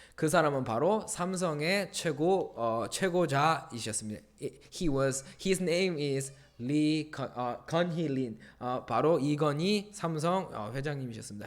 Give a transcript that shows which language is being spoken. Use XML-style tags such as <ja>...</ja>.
<ko>그 사람은 바로 삼성의 최고자이셨습니다.</ko> <en>His name is 건희 린.</en> <ko>바로 이건희 삼성 회장님이셨습니다.</ko>